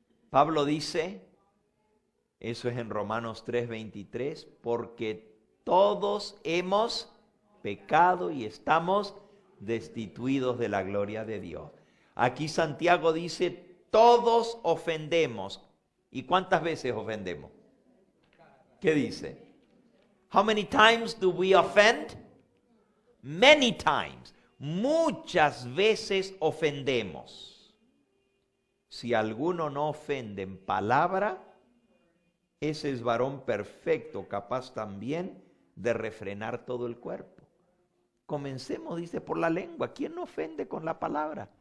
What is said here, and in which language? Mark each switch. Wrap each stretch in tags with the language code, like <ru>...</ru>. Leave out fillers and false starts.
<es>Pablo dice, eso es en Romanos 3:23, porque todos hemos pecado y estamos destituidos de la gloria de Dios. Aquí Santiago dice, todos ofendemos. ¿Y cuántas veces ofendemos? ¿Qué dice?</es> <en>How many times do we offend? Many times.</en> <es>Muchas veces ofendemos. Si alguno no ofende en palabra, ese es varón perfecto, capaz también de refrenar todo el cuerpo. Comencemos, dice, por la lengua. ¿Quién no ofende con la palabra?</es>